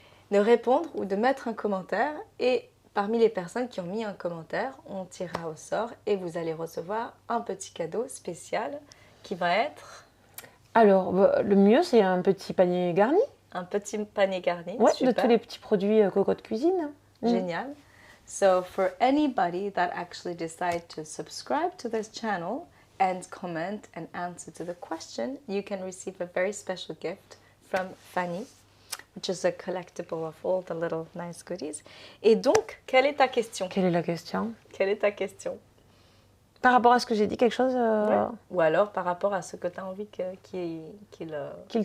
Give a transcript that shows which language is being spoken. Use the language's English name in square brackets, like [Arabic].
[French] De répondre ou de mettre un commentaire. Et parmi les personnes qui ont mis un commentaire, on tirera au sort et vous allez recevoir un petit cadeau spécial qui va être... Alors, le mieux, c'est un petit panier garni. Un petit panier garni, ouais, de tous les petits produits cocotte cuisine. Génial. [English] So for anybody that actually decide to subscribe to this channel and comment and answer to the question, you can receive a very special gift from Fanny, which is a collectible of all the little nice goodies. [French] Et donc, quelle est ta question? Quelle est la question? Quelle est ta question? Par rapport à ce que j'ai dit, quelque chose Ou alors par rapport à ce que tu as envie qu'il